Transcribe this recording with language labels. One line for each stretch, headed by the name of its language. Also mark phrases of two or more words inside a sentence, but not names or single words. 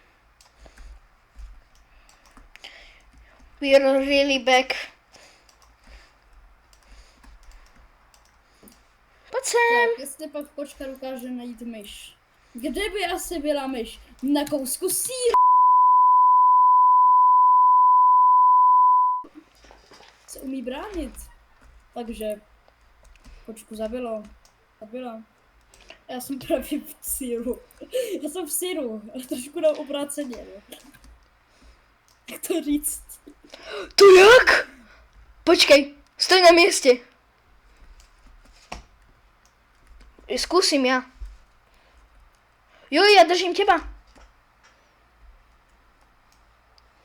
English: We're really back.
Czech: Pojď sem. Tak, jestli pak kočka dokáže najít myš. Kde by asi byla myš? Na kousku sýru. Se umí bránit. Takže kočku zabila. Já jsem právě v síru. Já jsem v síru, ale trošku na obráceně, no. Jak to říct? To jak? Počkej,
Slovak: stoj na mieste. Skúsim ja. Jo, ja držím teba.